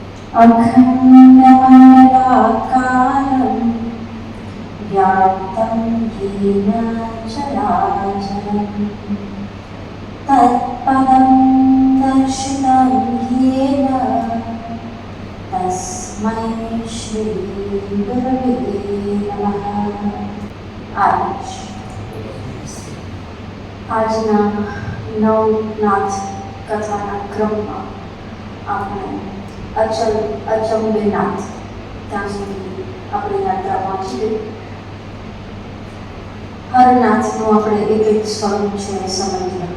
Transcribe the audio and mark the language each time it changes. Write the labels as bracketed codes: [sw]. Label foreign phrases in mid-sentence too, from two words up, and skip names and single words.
[sa] अखण्डमण्डलाकारं व्याप्तं येन चराचरं तत्पदं दर्शितं येन तस्मै श्रीगुरवे नमः। [gu] આજના નવનાથ કથાના ક્રમમાં આપણે અચંબેનાથ ત્યાં સુધી આપણી યાત્રા પહોંચી ગઈ. હર નાથનું આપણે એક એક સ્વરૂપ છે એ સમજ્યા.